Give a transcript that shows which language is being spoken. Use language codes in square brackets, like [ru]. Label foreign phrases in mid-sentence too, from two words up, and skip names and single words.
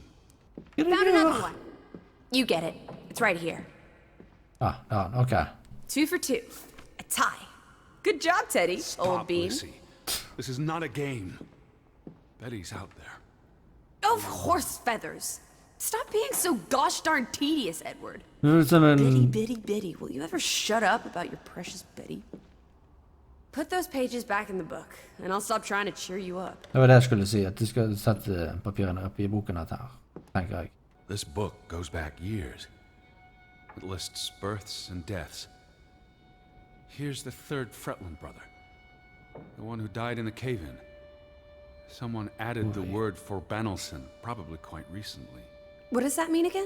[en] Found another one. You get it. It's right here. [no] Ah, ja, ok. [en] 2 for 2. A tie. Good job, Teddy, old bean. Lucy. This is not a game. Betty's out there. Oh, horse feathers. Stop being so gosh darn tedious, Edward. [no] Det er som en... [en] Bitty. Will you ever shut up about your precious Betty? Put those pages back in the book, and I'll stop trying to cheer you up. [no] Det var det jeg skulle si, at de skal sette papirene opp i boken her, tenker jeg. [en] This book goes back years. It lists births and deaths. Here's the 3rd Fretland brother. The one who died in the cave-in. Someone added the word for Banelson, probably quite recently. What does that mean again?